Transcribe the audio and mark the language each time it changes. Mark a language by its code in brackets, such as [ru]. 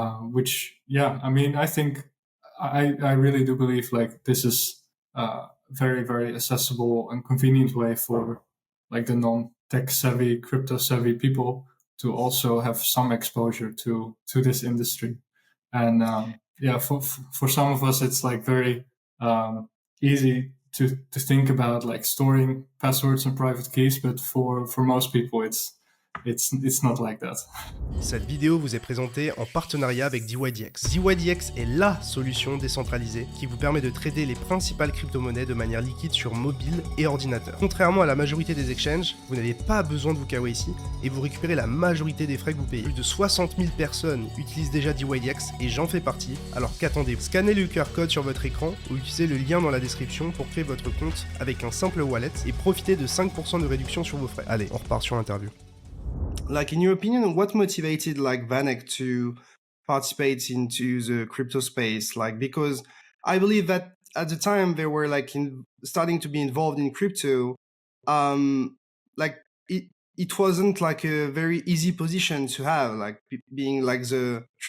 [en] Which, yeah, I mean, I think I really do believe like this is a very, very accessible and convenient way for like the non-tech savvy, crypto savvy people to also have some exposure to this industry. And yeah, for some of us, it's like very easy to think about like storing passwords and private keys, but for most people, it's not like that. [fr] Cette vidéo vous est présentée en partenariat avec dYdX. dYdX est LA solution décentralisée qui vous permet de trader les principales crypto-monnaies de manière liquide sur mobile et ordinateur. Contrairement à la majorité des exchanges, vous n'avez pas besoin de vous KYC et vous récupérez la majorité des frais que vous payez. Plus de 60 000 personnes utilisent déjà dYdX et j'en fais partie, alors qu'attendez-vous? Scannez le QR code sur votre écran ou utilisez le lien dans la description pour créer votre compte avec un simple wallet et profitez de 5% de réduction sur vos frais. Allez, on repart sur l'interview. [en] Like, in your opinion, what motivated like VanEck to participate into the crypto space? Like, because I believe that at the time they were like starting to be involved in crypto, like it wasn't like a very easy position to have, like being like the